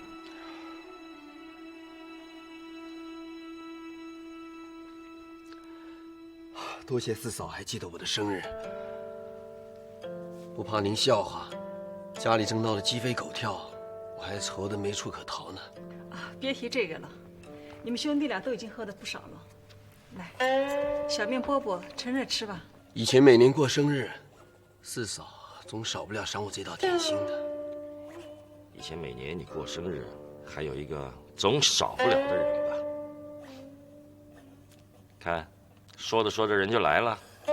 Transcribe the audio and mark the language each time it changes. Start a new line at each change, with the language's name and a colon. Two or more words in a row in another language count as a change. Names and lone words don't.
Chinese: 多謝四嫂還記得我的生日，不怕您笑話，家裡正鬧得雞飛狗跳。我還愁得沒處可逃呢。啊，別提這個了，你們兄弟倆都已經喝得不少了。來，小面饽饽，趁熱吃吧。以前每年過生日，四嫂總少不了賞我這道點心的。以前每年你過生日，還有一個總少不了的人吧？看，說着說着人就來了。